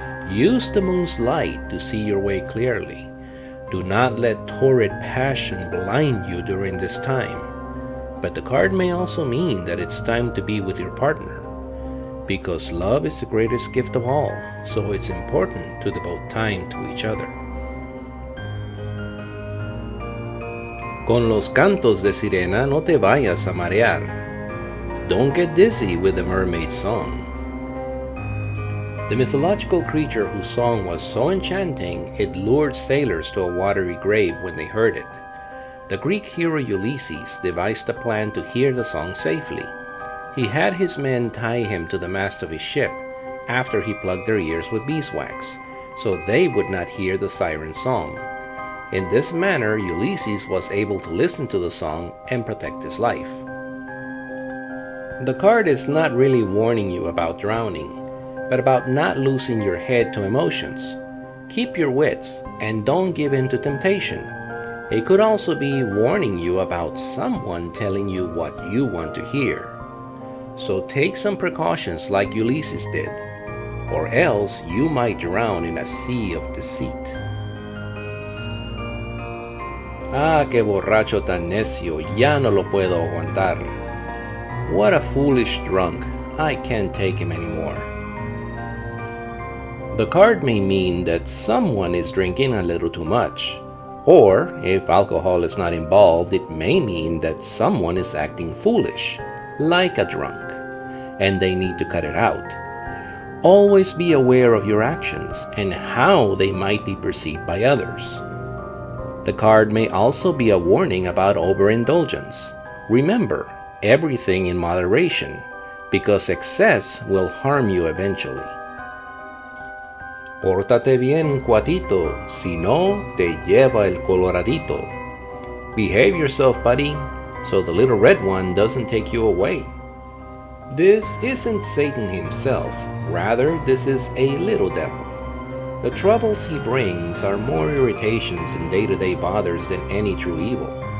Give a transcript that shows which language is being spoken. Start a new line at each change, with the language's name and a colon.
English: Use the moon's light to see your way clearly. Do not let torrid passion blind you during this time. But the card may also mean that it's time to be with your partner, because love is the greatest gift of all, so it's important to devote time to each other.
Spanish: Con los cantos de sirena no te vayas a marear.
English: Don't get dizzy with the mermaid's song. The mythological creature whose song was so enchanting it lured sailors to a watery grave when they heard it. The Greek hero Ulysses devised a plan to hear the song safely. He had his men tie him to the mast of his ship after he plugged their ears with beeswax, so they would not hear the siren song. In this manner, Ulysses was able to listen to the song and protect his life. The card is not really warning you about drowning, but about not losing your head to emotions. Keep your wits and don't give in to temptation. It could also be warning you about someone telling you what you want to hear. So take some precautions like Ulysses did, or else you might drown in a sea of deceit.
Spanish: Ah, qué borracho tan necio, ya no lo puedo aguantar.
English: What a foolish drunk, I can't take him anymore. The card may mean that someone is drinking a little too much, or if alcohol is not involved, it may mean that someone is acting foolish, like a drunk, and they need to cut it out. Always be aware of your actions and how they might be perceived by others. The card may also be a warning about overindulgence. Remember, everything in moderation, because excess will harm you eventually.
Spanish: Pórtate bien, cuatito, si no, te lleva el coloradito.
English: Behave yourself, buddy, so the little red one doesn't take you away. This isn't Satan himself, rather this is a little devil. The troubles he brings are more irritations and day-to-day bothers than any true evil.